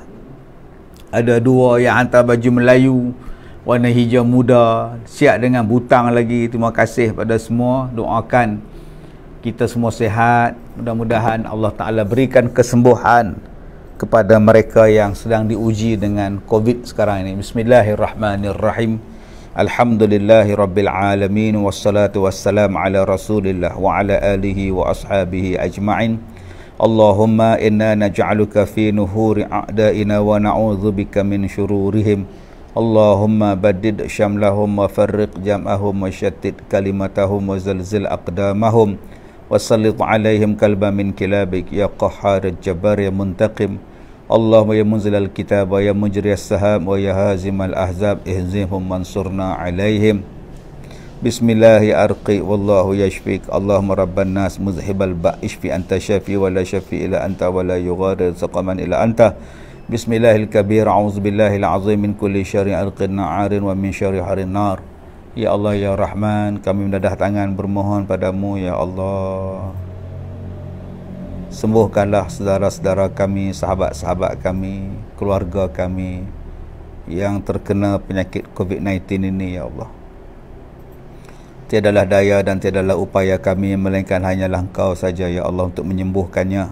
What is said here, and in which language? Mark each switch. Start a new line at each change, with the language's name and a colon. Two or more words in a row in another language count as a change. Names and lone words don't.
Malay: Ada dua yang hantar baju Melayu warna hijau muda, siap dengan butang lagi. Terima kasih pada semua. Doakan kita semua sihat. Mudah-mudahan Allah Ta'ala berikan kesembuhan kepada mereka yang sedang diuji dengan COVID sekarang ini.
Arabic: بسم الله الرحمن الرحيم. الحمد لله رب العالمين. والصلاة والسلام على رسول الله وعلى آله وأصحابه أجمعين. اللهم إنا نجعلك في نحور أعدائنا ونعوذ بك من شرورهم. اللهم بدد شملهم وفرق جمعهم وشتت كلمتهم وزلزل أقدامهم وسلط عليهم كلبا من كلابك يا قهار جبار يا منتقم. اللهم يا منزل الكتاب ويا مجري السحاب ويا هازم الأحزاب اهزمهم وانصرنا عليهم. بسم الله أرقي والله يشفيك. اللهم رب الناس مذهب البأس اشف أنت الشافي ولا شافي إلا أنت ولا يغادر سقما إلا أنت. بسم الله الكبير، أعوذ بالله العظيم من كل شر عرق نعار ومن شر حر النار. يا الله يا رحمن,
Malay: kami mendadah tangan bermohon padamu
Arabic: يا الله.
Malay: Sembuhkanlah saudara-saudara kami, sahabat-sahabat kami, keluarga kami yang terkena penyakit COVID-19 ini
Arabic: يا الله.
Malay: Tiadalah daya dan tiadalah upaya kami melainkan hanyalah Engkau saja
Arabic: يا الله
Malay: untuk menyembuhkannya.